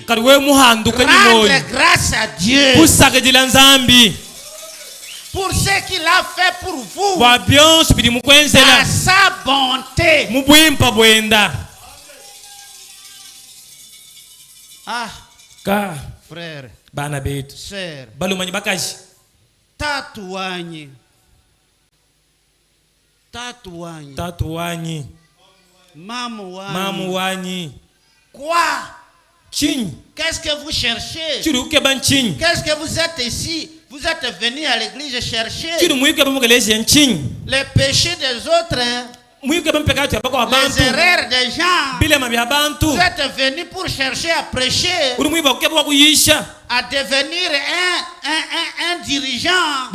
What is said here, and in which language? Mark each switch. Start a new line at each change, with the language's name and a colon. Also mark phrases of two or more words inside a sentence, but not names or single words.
French: Rendre grâce à Dieu pour ce qu'il a fait pour vous, à sa bonté. Ah, frère, sœur,
Luba-Lulua: tatuanyi, mamu wanyi.
French: Quoi? Qu'est-ce que vous cherchez? Qu'est-ce que vous êtes ici? Vous êtes venu à l'église chercher les péchés des autres, les erreurs des gens. Vous êtes venu pour chercher à prêcher à devenir un dirigeant.